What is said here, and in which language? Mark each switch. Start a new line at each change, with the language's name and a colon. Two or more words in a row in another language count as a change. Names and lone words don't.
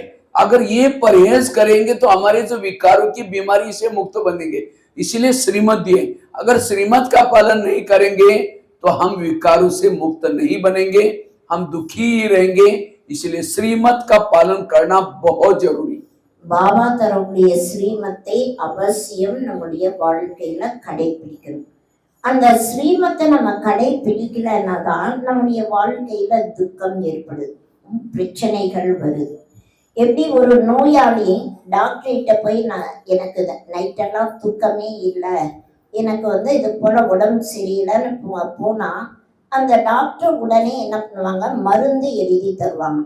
Hindi: अगर ये परहेज करेंगे तो हमारे जो विकारों की बीमारी से मुक्त बनेंगे। इसलिए श्रीमत दिए, अगर श्रीमत का पालन नहीं करेंगे तो हम विकारों से मुक्त नहीं बनेंगे, हम दुखी ही रहेंगे। इसलिए श्रीमत का पालन करना बहुत जरूरी।
Tamil: பாபா தரக்கூடிய ஸ்ரீமத்தை அவசியம் நம்முடைய வாழ்க்கையில கடைபிடிக்கணும். அந்த ஸ்ரீமத்தை நம்ம கடைபிடிக்கலன்னா தான் நம்முடைய வாழ்க்கையில துக்கம் ஏற்படுது, பிரச்சனைகள் வருது. எப்படி ஒரு நோயாளி டாக்டர்கிட்ட போய் எனக்கு நைட்டெல்லாம் தூக்கமே இல்லை, எனக்கு இது போல உடம்பு சரியில்லைன்னு போனா அந்த டாக்டர் உடனே என்ன பண்ணுவாங்க, மருந்து எழுதி தருவாங்க.